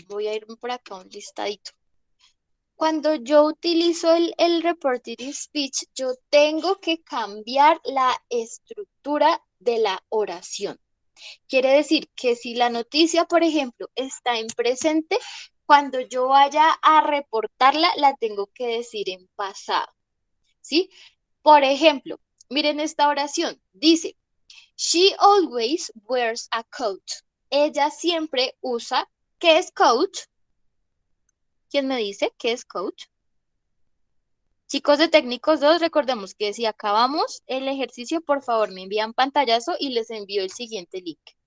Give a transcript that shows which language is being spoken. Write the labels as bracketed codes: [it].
[es] Voy a irme por acá un listadito. Cuando yo utilizo el reported speech, yo tengo que cambiar la estructura de la oración. Quiere decir que si la noticia, por ejemplo, está en presente, cuando yo vaya a reportarla, la tengo que decir en pasado, ¿sí? Por ejemplo, miren esta oración. [en] Dice, she always wears a coat. [es] Ella siempre usa, ¿qué es coat? ¿Quién me dice qué es coat? Chicos de técnicos 2, recordemos que si acabamos el ejercicio, por favor me envían pantallazo y les envío el siguiente link.